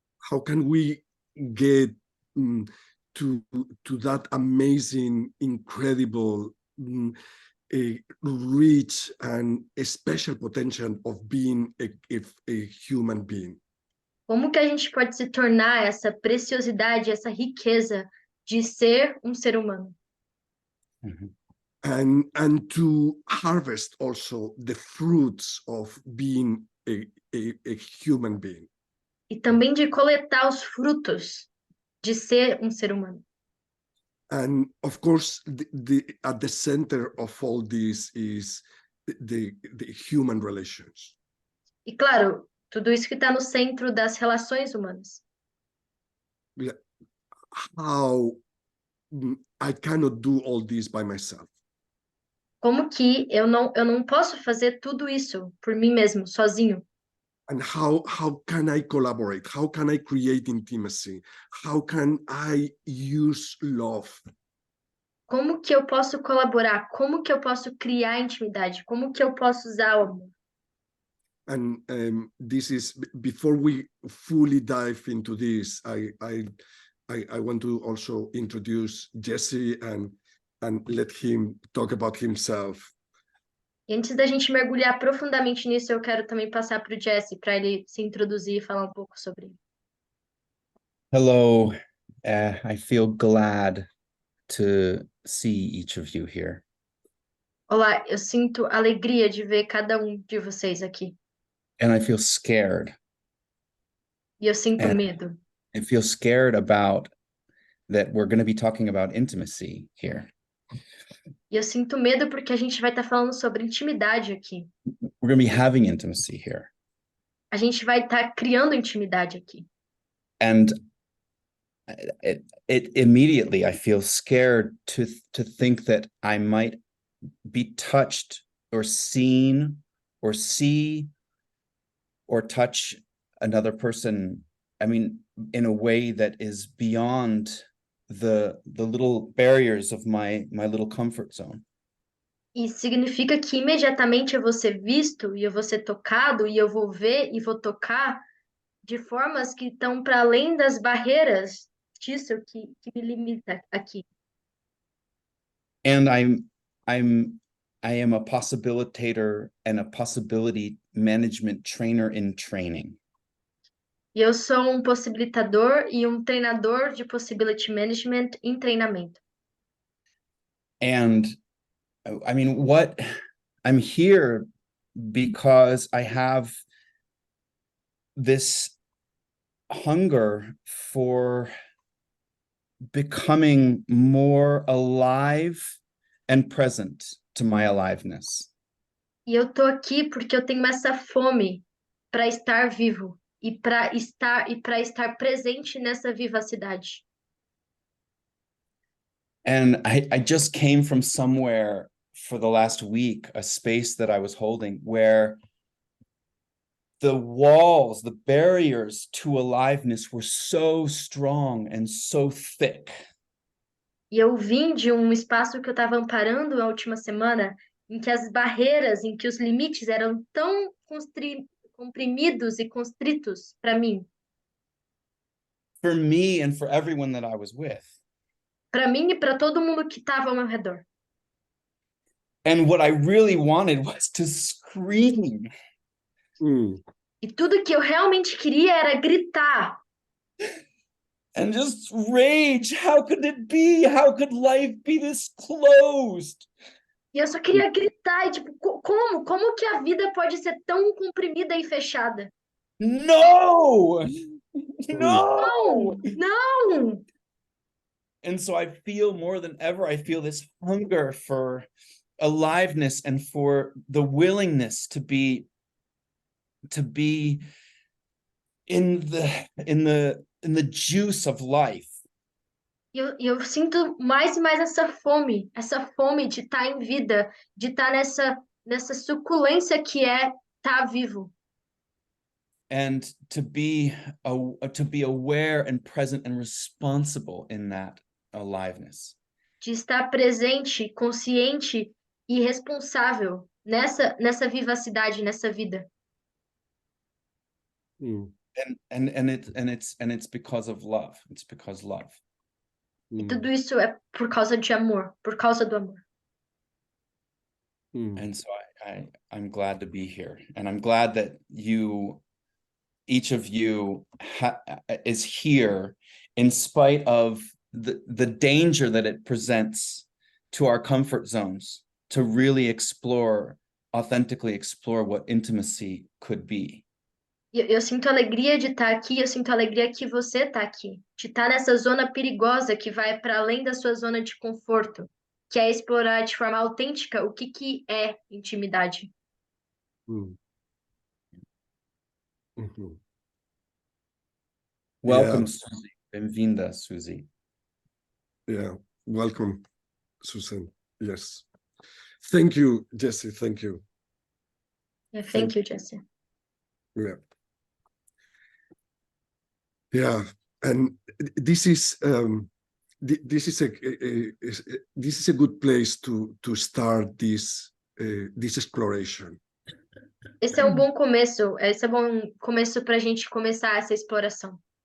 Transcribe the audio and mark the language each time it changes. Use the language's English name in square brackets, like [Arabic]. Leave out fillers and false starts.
[English] How can we get to that amazing, incredible, a rich and a special potential of being a human being? [Portuguese] Como que a gente pode se tornar essa preciosidade, essa riqueza de ser um ser humano? [English] And to harvest also the fruits of being a human being. [Portuguese] E também de coletar os frutos de ser um ser humano. [English] And of course, at the center of all this is the human relations. [Portuguese] E claro, tudo isso que está no centro das relações humanas. [English] How I cannot do all this by myself. [Portuguese] Como que eu não posso fazer tudo isso por mim mesmo, sozinho? [English] And how can I collaborate? How can I create intimacy? How can I use love? [Portuguese] Como que eu posso colaborar? Como que eu posso criar intimidade? Como que eu posso usar o amor? [English] And this is, before we fully dive into this, I want to also introduce Jesse and let him talk about himself. [Portuguese] E antes da gente mergulhar profundamente nisso, eu quero também passar para o Jesse, para ele se introduzir e falar um pouco sobre ele. [English] Hello, I feel glad to see each of you here. [Portuguese] Olá, eu sinto alegria de ver cada um de vocês aqui. [English] And I feel scared. [Portuguese] E eu sinto [English] And [Portuguese] medo. [English] I feel scared about that we're going to be talking about intimacy here. [Portuguese] E eu sinto medo porque a gente vai estar falando sobre intimidade aqui. [English] We're going to be having intimacy here. [Portuguese] A gente vai estar criando intimidade aqui. [English] And it immediately I feel scared to think that I might be touched or seen or see or touch another person, I mean, in a way that is beyond the little barriers of my little comfort zone. [Portuguese] E significa que imediatamente eu vou ser visto, e eu vou ser tocado, e eu vou ver e vou tocar de formas que estão para além das barreiras disso que me limita aqui. [English] And I am a possibilitator and a possibility management trainer in training. [Portuguese] E eu sou um possibilitador e um treinador de possibility management em treinamento. [English] And I mean, I'm here because I have this hunger for becoming more alive and present to my aliveness. [Portuguese] E eu tô aqui porque eu tenho essa fome para estar vivo e para estar presente nessa vivacidade. [English] And I just came from somewhere for the last week, a space that I was holding where the walls, the barriers to aliveness were so strong and so thick. [Portuguese] E eu vim de um espaço que eu estava amparando na última semana, em que as barreiras, em que os limites eram tão comprimidos e constritos para mim. [English] for me and for everyone that I was with. [Portuguese] Para mim e para todo mundo que estava ao meu redor. [English] And what I really wanted was to scream. Mm. [Portuguese] E tudo que eu realmente queria era gritar. [English] And just rage. How could it be? How could life be this closed? [Portuguese] E eu só queria gritar, e tipo, como? Como que a vida pode ser tão comprimida e fechada? [English] No! [Portuguese] Não! [English] No! [Portuguese] Não! [English] And so I feel more than ever, I feel this hunger for aliveness and for the willingness to be in the juice of life. [Portuguese] Eu sinto mais e mais essa fome de estar em vida, de estar nessa suculência que é estar vivo. [English] And to be aware and present and responsible in that aliveness. [Portuguese] De estar presente, consciente e responsável nessa vivacidade, nessa vida. Mm. [English] And it's because of love. It's because love. [Portuguese] E tudo isso é por causa de amor, por causa do amor. Mm. [English] And so I'm glad to be here, and I'm glad that each of you is here in spite of the danger that it presents to our comfort zones, to really authentically explore what intimacy could be. [Portuguese] Eu sinto alegria de estar aqui, eu sinto alegria que você está aqui, de estar nessa zona perigosa que vai para além da sua zona de conforto, que é explorar de forma autêntica o que é intimidade. Mm. Mhm. [English] Welcome, [Portuguese] Suzy. Bem-vinda, Suzy. [English] Yeah, welcome, Susan. Yes. Thank you, Jesse. Thank you. Yeah, thank you, Jesse. Yeah. Yeah, and this is this is a good place to start this exploration. [Portuguese] Esse é um bom começo, esse é um bom começo para a gente começar essa exploração.